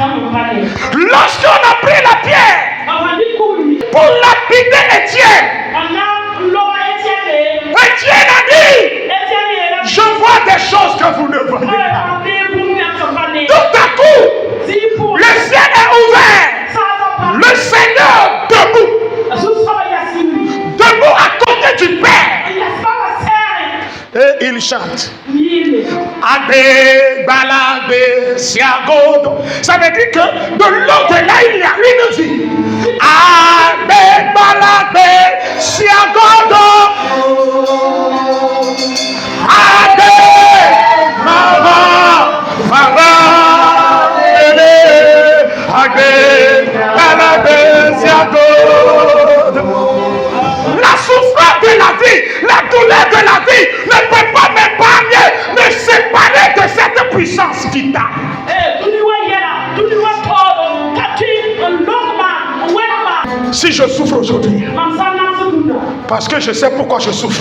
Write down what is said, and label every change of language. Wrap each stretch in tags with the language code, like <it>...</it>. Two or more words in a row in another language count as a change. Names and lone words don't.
<fr>Lorsqu'on a pris la pierre pour lapider Étienne, Étienne a dit: je vois des choses que vous ne voyez pas. Tout à coup, le ciel est ouvert. Le Seigneur debout à côté du Père. Et il chante:</fr> <ee>Agbe balagbe siagodo.</ee> <fr>Ça veut dire que de l'au-delà il y a une vie.</fr> <ee>Agbe balagbe siagodo. Agbe mava agbe balagbe siagodo.</ee> <fr>La souffrance de la vie, la douleur de la vie ne peut pas m'épargner, me séparer de cette puissance vitale. Si je souffre aujourd'hui, parce que je sais pourquoi je souffre.</fr>